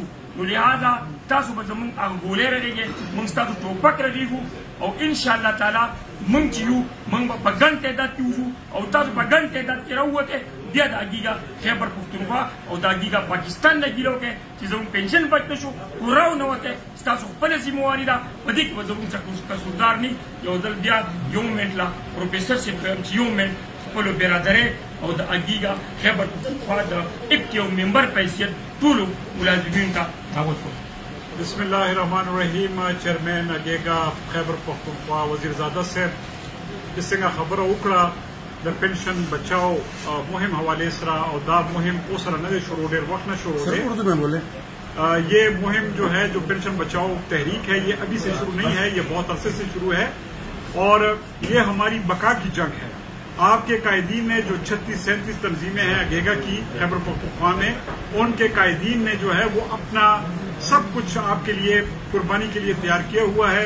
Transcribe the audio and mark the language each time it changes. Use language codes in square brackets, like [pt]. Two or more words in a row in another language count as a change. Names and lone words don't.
[ps] نو لہذا تاسو به زموږ هغه ګولۍ رغېږئ، موږ ستاسو ټوپک رغېږو او [ar] انشاءالله تعالی [ps] موږ چې یو موږ به په ګڼ تعداد کې وځو او تاسو په ګڼ تعداد کې راووتئ بیا د اګیګا خیبر پښتونخوا او د اګیګا پاکستان نه ګیله وکړئ چې زموږ پنشن بچ نه شو، پوره ونوتئ. ستاسو خپله ذمواري ده، په دې کې به زموږ څخه قصوردار نه. یو ځل بیا یو منټ لا پروفیسر صاحب ته چې یو منټ خپلو برادرۍ او د اګیګا خیبر پښتونخوا د یو ممبر په حیثیت ټولو ملازمینو ته دعوت کوم. [ar] بسم اللہ الرحمن الرحیم. [ps] چیئرمین اګیګا خیبر پښتونخوا وزیرزاده صاحب چې څنګه خبره وکړه د پنشن بچاؤ مهم حوالے سره او دا مهم اوس سره نه دی شروع، ډېر وخت نه شروع دی. [ur] اردو میں بولے یہ مہم جو ہے جو پنشن بچاؤ تحریک ہے یہ ابھی سے شروع نہیں ہے، یہ بہت عرصے سے شروع ہے اور یہ ہماری بقا کی جنگ ہے. آپ کے قائدین نے جو 36-37 تنظیمیں ہیں اگیگا کی خیبر پختونخوا میں، ان کے قائدین نے جو ہے وہ اپنا سب کچھ آپ کے لیے قربانی کے لیے تیار کیا ہوا ہے.